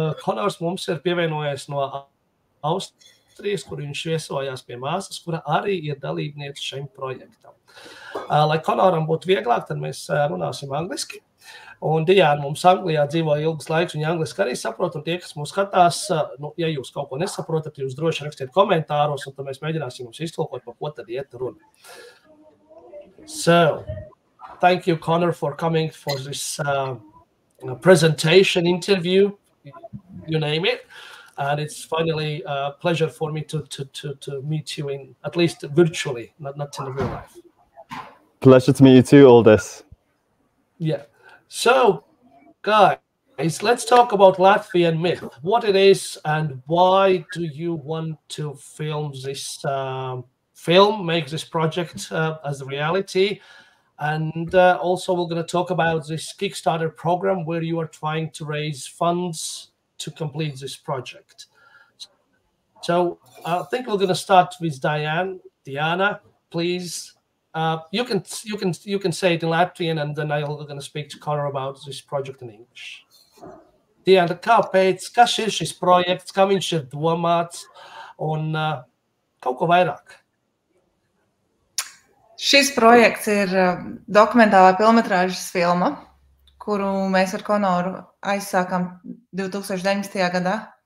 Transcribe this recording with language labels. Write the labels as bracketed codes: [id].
[lv] Konors mums ir pievienojies no Austrijas, kur viņš viesojās pie māsas, kura arī ir dalībniece šim projektam. Lai Konoram būtu vieglāk, tad mēs runāsim angliski. Un Diana mums Anglijā dzīvo ilgas laiks, un angliski arī saprot, un tie, kas mūs skatās, ja jūs kaut ko nesaprotat, jūs droši rakstiet komentāros, un tad mēs mēģināsim jums iztulkot, par ko tad iet runa. [en] So, thank you, Conor, for coming for this presentation, interview, you name it. And it's finally a pleasure for me to meet you in, at least virtually, not in real life. Pleasure to meet you too, Aldous. Yeah. So, guys, let's talk about Latvian myth, what it is and why do you want to film this make this project as a reality. And also we're going to talk about this Kickstarter program where you are trying to raise funds to complete this project. So I think we're going to start with Diana, please. You can say it in Latvian, and then I'm going to speak to Connor about this project in English. [lv] Diana, kas ir šis projekts, kā viņš ir domāts, un kaut ko vairāk? Šis projekts ir dokumentālā filmetrāžas filma, kuru mēs ar Konoru aizsākām 2019. gadā.